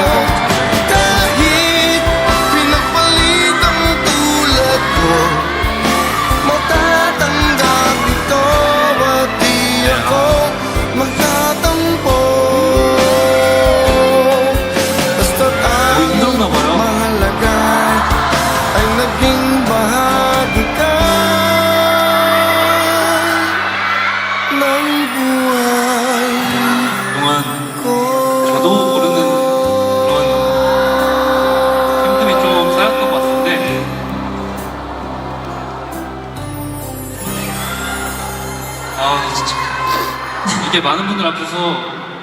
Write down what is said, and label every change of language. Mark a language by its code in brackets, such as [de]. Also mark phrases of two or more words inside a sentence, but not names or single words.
[tl] Kahit pinagpalit ang tulad ko, matatanggap ito at di ako magtatampo. Basta't ang [ko] 힘들었나 봐요. [tl] mahalaga ay naging bahagi ka ng buhay [ko] 그동안 [tl] ko. [ko] 저도 모르는 그런 힘듦이 좀 쌓였던 것 같은데 아 진짜 이게 많은 분들 앞에서